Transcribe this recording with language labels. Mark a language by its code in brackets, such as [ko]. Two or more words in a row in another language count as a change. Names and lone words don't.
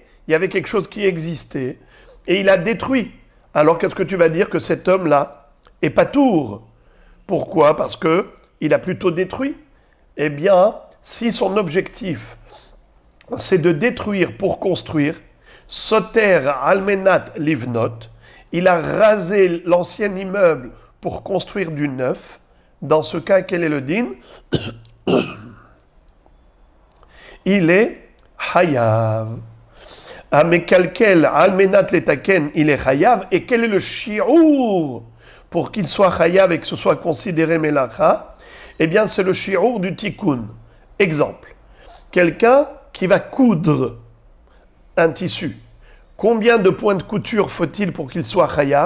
[fr] Il y avait quelque chose qui existait et il a détruit. Alors qu'est-ce que tu vas dire que cet homme-là est patour? Pourquoi? Parce que il a plutôt détruit. Eh bien, si son objectif c'est de détruire pour construire, [he] סותר על מנת לבנות, [fr] il a rasé l'ancien immeuble pour construire du neuf. Dans ce cas, quel est le din? Il est hayav. [he] המקלקל על מנת לתקן, [fr] il est hayav. Et quel est le shi'ur pour qu'il soit hayav et que ce soit considéré melacha? Eh bien, c'est le shi'ur du tikkun. Exemple, quelqu'un qui va coudre un tissu. Combien de points de couture faut-il pour qu'il soit chayav?